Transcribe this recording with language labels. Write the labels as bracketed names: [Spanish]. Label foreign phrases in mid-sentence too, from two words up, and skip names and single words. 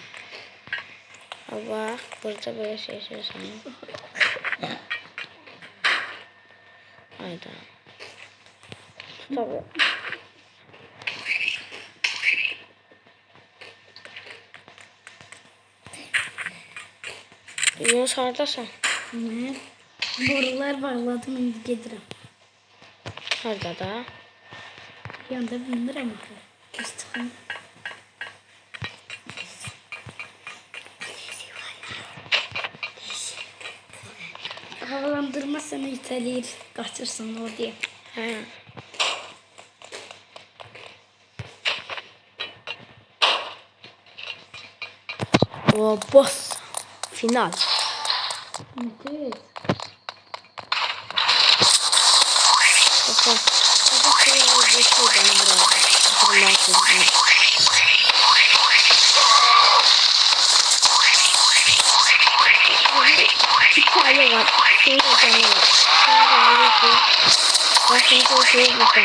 [Turkish] Bak burada böyle şey söyleyeyim. Hayda. Tabii. Yunus haradasın? [Azerbaijani] Nə? Borular bağladım, indi gedirəm. Harada da? Yanda bilmirəm axı. Göz çıxın. Havalandırma səni itələyir, qaçırsan oraya. Hə. O boss final. Nədir? [Turkish] Bakın. Hadi şöyle bir şeyden biraz hatırlatayım. Bir tane var. Şimdi canı var. Şimdi bakın şey bakın.